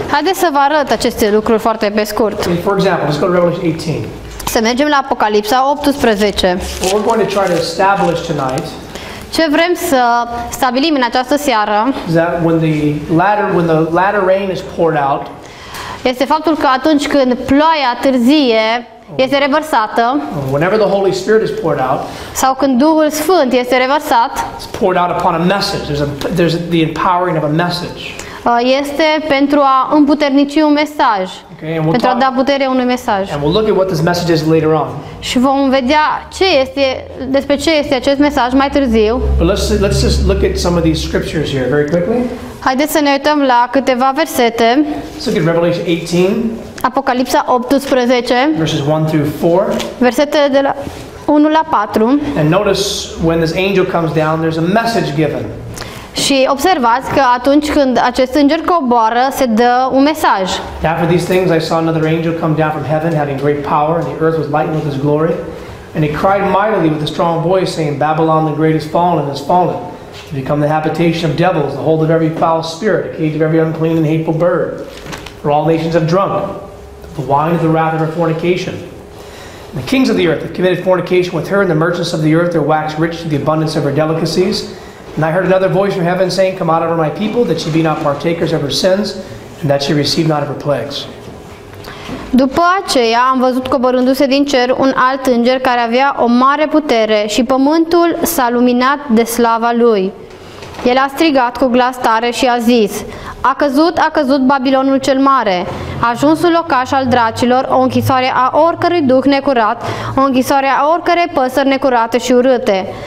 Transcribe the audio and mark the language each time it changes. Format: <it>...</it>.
<ro>haideți să vă arăt aceste lucruri foarte pe scurt.</ro> <en>For example, let's go to Revelation 18.</en> <ro>Să mergem la Apocalipsa 18.</ro> <en>What we're going to try to establish tonight</en> <ro>Ce vrem să stabilim în această seară</ro> <en>is that when the latter rain is poured out,</en> <ro>este faptul că atunci când ploaia târzie este revărsată</ro> <en>whenever the Holy Spirit is poured out,</en> <ro>sau când Duhul Sfânt este revărsat,</ro> <en>it's poured out upon a message. There's the empowering of a message.</en> <ro>este pentru a împuternici un mesaj,</ro> <en>Okay, and</en> <ro>pentru a da putere unui mesaj.</ro> <en>and we'll look at what this message is later on.</en> <ro>Și vom vedea despre ce este acest mesaj mai târziu.</ro> <en>But let's just look at some of these scriptures here very quickly.</en> <ro>Haideți să ne uităm la câteva versete.</ro> <en>Let's look at Revelation 18,</en> <ro>Apocalipsa 18,</ro> <en>verses 1 through 4.</en> <ro>versetele de la 1 la 4.</ro> <en>And notice when this angel comes down, there's a message given.</en> <ro>Și observați că atunci când acest înger coboară, se dă un mesaj.</ro> <en>After these things, I saw another angel come down from heaven, having great power, and the earth was lightened with his glory. And he cried mightily with a strong voice, saying, Babylon the great is fallen, to become the habitation of devils, the hold of every foul spirit, a cage of every unclean and hateful bird. For all nations have drunk the wine of the wrath of her fornication. And the kings of the earth have committed fornication with her, and the merchants of the earth are waxed rich to the abundance of her delicacies. And I heard another voice from heaven saying, Come out of her, my people, that she be not partakers of her sins, and that she receive not of her plagues.</en> <ro>După aceea am văzut coborându-se din cer un alt înger care avea o mare putere și pământul s-a luminat de slava lui. El a strigat cu glas tare și a zis: a căzut Babilonul cel mare, ajunsul locaș al dracilor, o închisoare a oricărui duh necurat, o închisoare a oricărei păsări necurate și urâte.</ro>